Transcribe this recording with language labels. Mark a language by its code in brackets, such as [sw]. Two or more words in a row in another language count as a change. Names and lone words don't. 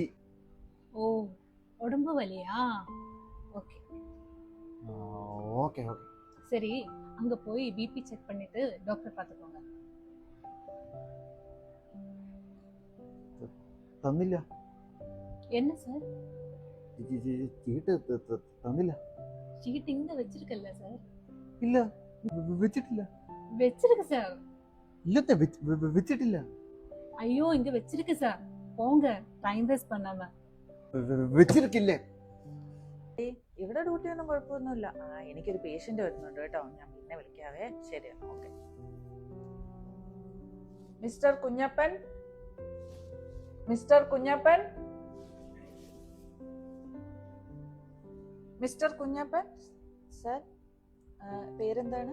[ta] ஓ உடம்பு வலியா? ஓகே ஓகே ஓகே சரி, அங்க போய் [en] BP check [ta] பண்ணிட்டு டாக்டர் பார்த்துக்கோங்க. [ml] തന്നില്ല. [ta] என்ன சார்? [ml] ചീട്ട് തന്നില്ല. [ta] சீட் இங்க வச்சிருக்கல்ல சார்? [ml] ഇല്ല വെച്ചിട്ടില്ല. [ta] வச்சிருக்கு சார். [ml] ഇല്ലത്തെ വെച്ചിട്ടില്ല. [ta] ஐயோ இங்க வச்சிருக்கு சார், போங்க [en] time waste [ta] பண்ணாம. [ml] വെച്ചിരിക്കില്ലേ? ഇവിടെ ഡ്യൂട്ടി ഒന്നും കുഴപ്പമൊന്നുമില്ല. എനിക്കൊരു പേഷ്യന്റ് വരുന്നുണ്ട് കേട്ടോ, ഞാൻ പിന്നെ വിളിക്കാവേ. ശരി, ഓക്കെ. മിസ്റ്റർ കുഞ്ഞപ്പൻ, മിസ്റ്റർ കുഞ്ഞപ്പൻ, മിസ്റ്റർ കുഞ്ഞപ്പൻ സർ, പേരെന്താണ്?